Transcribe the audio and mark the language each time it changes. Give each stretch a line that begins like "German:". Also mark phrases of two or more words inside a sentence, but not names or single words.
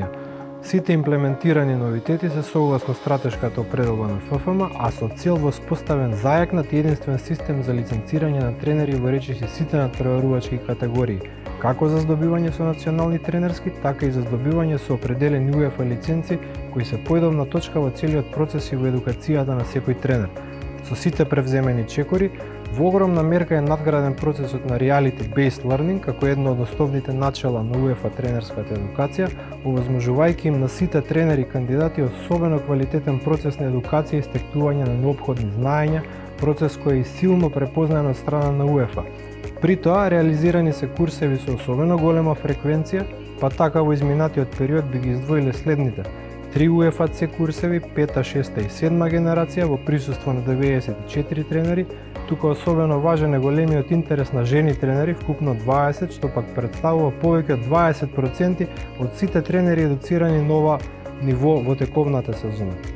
Macedonian: Сите имплементирани новитети се согласно стратешката определба на ФФМ, а со цел воспоставен зајакнат и единствен систем за лиценцирање на тренери во речиси сите натпреварувачки категории, како за здобивање со национални тренерски, така и за здобивање со определени УЕФА лиценци, кои се поедовна точка во целиот процес и во едукацијата на секој тренер. Со сите превземени чекори, во огромна мерка е надграден процесот на
English: reality-based learning
Macedonian: како едно од основните начела на УЕФА тренерската едукација, овозможувајќи им на сите тренери и кандидати особено квалитетен процес на едукација и стекнување на неопходни знаења, процес кој е силно препознаен од страна на УЕФА. При тоа реализирани се курсеви со особено голема фреквенција, па така во изминатиот период би ги издвоиле следните: 3 УЕФА-C курсеви, 5-та, 6-та и 7-ма генерација во присуство на 94 тренери, тука особено важен е големиот интерес на жени тренери, вкупно 20, што пак представува повеќе од 20% од сите тренери едуцирани на ова ниво во тековната сезона.